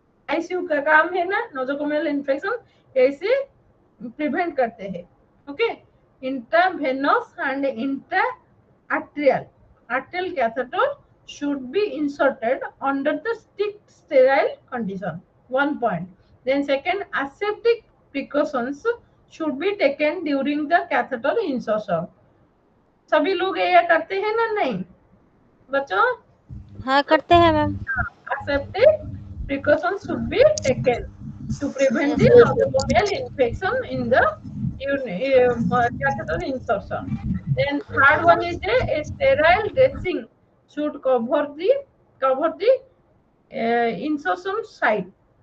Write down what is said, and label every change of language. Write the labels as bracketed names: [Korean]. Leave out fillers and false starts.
[Hindi] ICU का काम है ना नोजोकोमियल इन्फेक्शन कैसे प्रिवेंट करते हैं। [English] Okay, intravenous and intra arterial catheter should be inserted under the strict sterile condition, one point. Then second, aseptic precautions should be taken during the catheter insertion. [Hindi] सभी लोग ये करते हैं ना, नहीं बच्चों? हाँ करते हैं ma'am. [English] Aseptic precautions should be taken to prevent Yes, the ma'am. nosocomial infection in the catheter insertion. Then third one is a sterile dressing should cover the insertion site.